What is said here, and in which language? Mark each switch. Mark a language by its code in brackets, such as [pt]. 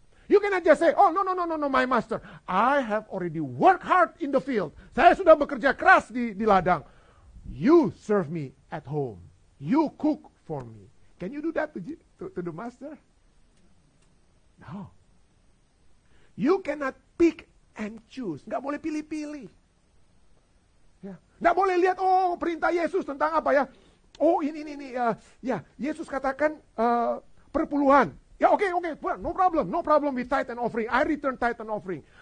[en] You cannot just say, oh, no, my master. I have already worked hard in the field. [id] Saya sudah bekerja keras di ladang. [en] You serve me at home. You cook for me. Can you do that to the master? No. You cannot pick and choose. [id] Nggak boleh pilih-pilih. Ya. Nggak boleh lihat, oh perintah Yesus tentang apa ya. Oh ini ya Yesus katakan perpuluhan. Ya oke, [en] no problem with tithe and offering. I return tithe and offering.